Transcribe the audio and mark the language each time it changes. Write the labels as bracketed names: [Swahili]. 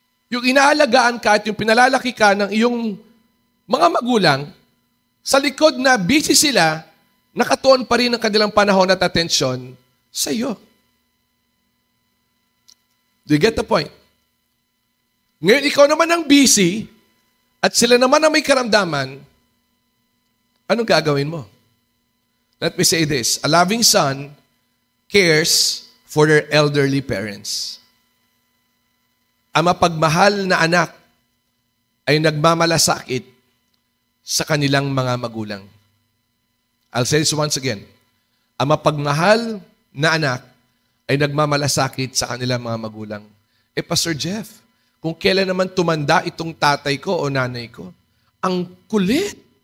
[Filipino] Yung inaalagaan ka at yung pinalalaki ka ng iyong mga magulang, sa likod na busy sila, nakatuon pa rin ang kanilang panahon at atensyon sa iyo. [English] Do you get the point? [Filipino] Ngayon, ikaw naman ang busy at sila naman ang may karamdaman, anong gagawin mo? [English] Let me say this. A loving son cares for their elderly parents. [Filipino] Ang mapagmahal na anak ay nagmamalasakit sa kanilang mga magulang. [English] I'll say this once again. [Filipino] Ang mapagmahal na anak ay nagmamalasakit sa kanilang mga magulang. Pastor Jeff, kung kailan naman tumanda itong tatay ko o nanay ko, ang kulit.